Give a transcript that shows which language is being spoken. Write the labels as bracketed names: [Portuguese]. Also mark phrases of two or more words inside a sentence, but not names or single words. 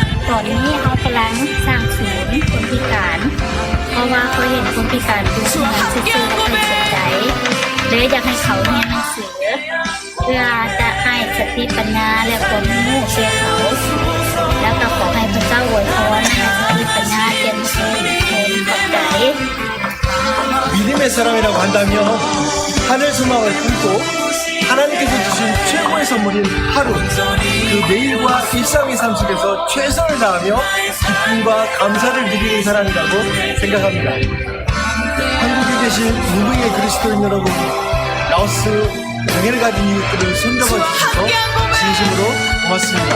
[Thai] ตอนนี้เขากำลังสร้างศูนย์คนพิการ เพราะว่าเขาเห็นคนพิการดูงานซื่อๆและไม่สนใจเลยอยากให้เขาเรียนหนังสือ เพื่อจะให้สติปัญญาและความรู้แก่เขา แล้วก็ขอให้พระเจ้าอวยพรให้สติปัญญาเก่งขึ้นเป็นปัจจัย [Korean] 믿음의 사람이라고 한다면 하늘 소망을 품고 하나님께서 주신 최고의 선물인 하루, 그 매일과 일상의 삶 속에서 최선을 다하며 기쁨과 감사를 누리는 사람이라고 생각합니다. 한국에 계신 무명의 그리스도인 여러분, 라오스 장애를 가진 이웃들을 손잡아 주셔서 진심으로 고맙습니다.